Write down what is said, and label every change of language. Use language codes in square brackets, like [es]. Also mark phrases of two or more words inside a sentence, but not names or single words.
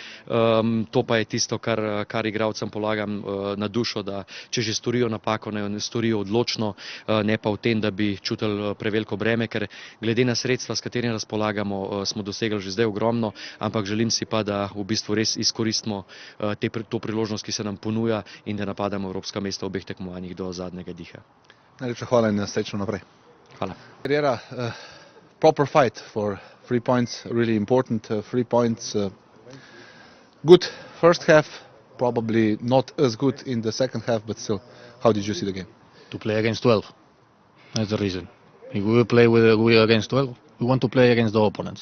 [sl] To pa je tisto, kar igralcem polagam na dušo, da če že storijo napako, ne storijo odločno, ne pa v tem, da bi čutili preveliko breme, ker glede na sredstva, s katerimi razpolagamo, smo dosegli že zdaj ogromno, ampak želim si pa, da v bistvu res izkoristimo to priložnost, ki se nam ponuja in da napadamo evropska mesta v obeh tekmovanjih do zadnjega diha. Najlepša hvala in srečno naprej. Hvala. [en] Carriera, proper fight for 3 points, really important 3 points. Good first half, probably not as good in the second half, but still, how did you see the game? To play against 12, that's the reason. If we play against 12, we want to play against the opponents.